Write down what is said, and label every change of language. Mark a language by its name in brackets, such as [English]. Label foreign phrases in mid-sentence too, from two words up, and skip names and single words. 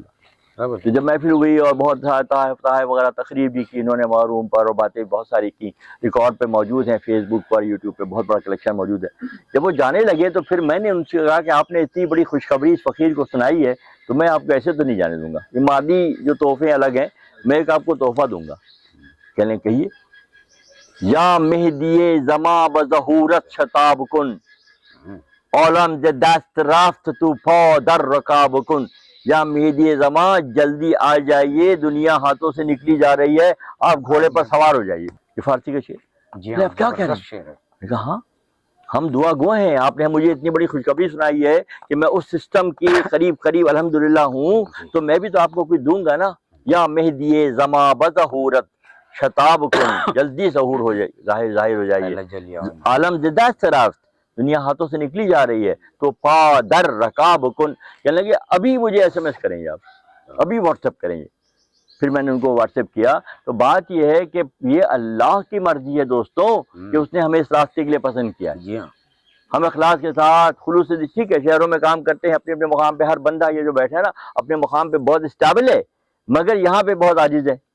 [Urdu] تو جب محفل ہوئی اور بہت تحائف وغیرہ تقریب بھی کی انہوں نے معروم پر، اور باتیں بہت ساری کی، ریکارڈ پہ موجود ہیں، فیس بک پر، یوٹیوب پہ بہت بڑا کلیکشن موجود ہے. جب وہ جانے لگے تو پھر میں نے ان سے کہا کہ آپ نے اتنی بڑی خوشخبری اس فقیر کو سنائی ہے تو میں آپ کو ایسے تو نہیں جانے دوں گا. یہ مادی جو تحفے الگ ہیں، میں ایک آپ کو تحفہ دوں گا. [Persian] کہیے یا مہدی زماں بظہورت شتاب کن، عالم ز دست رفت تو پا در رکاب کن. [Urdu] یا مہدی زماں جلدی آ جائیے، دنیا ہاتھوں سے نکلی جا رہی ہے، آپ گھوڑے پر سوار ہو جائیے. یہ فارسی کا شعر. جی آپ کیا کہہ رہے زبردست شعر ہے. میں کہا ہاں ہم دعا گو ہیں، آپ نے مجھے اتنی بڑی خوشخبری سنائی ہے کہ میں اس سسٹم کی قریب الحمدللہ ہوں، تو میں بھی تو آپ کو کچھ دوں گا نا. [Persian] یا مہدی زماں بظہورت شتاب کن، [Urdu] جلدی ظہور ہو جائے، ظاہر ہو جائیے. [Persian] عالم ز دست رفت، [Urdu] دنیا ہاتھوں سے نکلی جا رہی ہے، [Persian] تو پا در رکاب کن. [Urdu] کہنے لگے ابھی مجھے ایس ایم ایس کریں گے، آپ ابھی واٹس ایپ کریں گے. پھر میں نے ان کو واٹس ایپ کیا. تو بات یہ ہے کہ یہ اللہ کی مرضی ہے دوستوں کہ اس نے ہمیں اس راستے کے لیے پسند کیا ہے. جی ہاں. ہم اخلاص کے ساتھ خلوص سے، ٹھیک ہے شہروں میں کام کرتے ہیں اپنے اپنے مقام پہ، ہر بندہ یہ جو بیٹھا ہے نا اپنے مقام پہ بہت اسٹیبل ہے، مگر یہاں پہ بہت عاجز ہے.